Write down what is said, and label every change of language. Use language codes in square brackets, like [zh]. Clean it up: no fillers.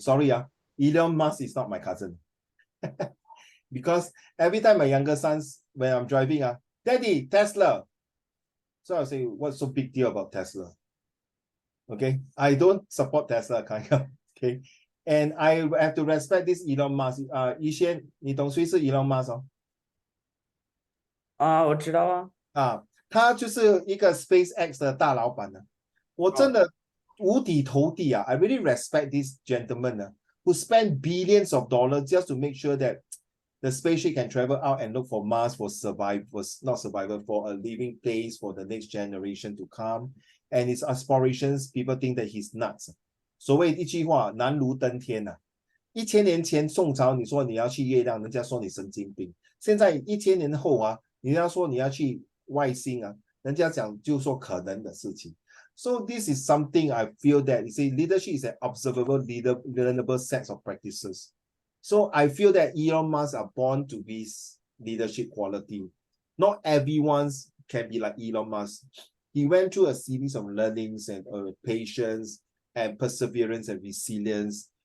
[en] Sorry, Elon Musk is not my cousin. Because every time my younger sons, when I'm driving, Daddy, Tesla. So I'll say, what's so big deal about Tesla? Okay, I don't support Tesla, kind of. Okay, and I have to respect this Elon Musk. [zh] 以前你懂谁是 Elon Musk 我知道啊。他就是一个 SpaceX 的大老板呢。我真的五体投地 [en] I really respect this gentleman who spent billions of dollars just to make sure that the spaceship can travel out and look for Mars for for a living place for the next generation to come. And his aspirations, people think that he's nuts. [zh] 所谓一句话，难如登天1000年前宋朝，你说你要去月亮，人家说你神经病。现在1000年后你要说你要去外星人家讲就说可能的事情。 [en] So this is something I feel that you see, leadership is an observable, learnable set of practices. So I feel that Elon Musk are born to be leadership quality. Not everyone can be like Elon Musk. He went through a series of learnings and patience and perseverance and resilience.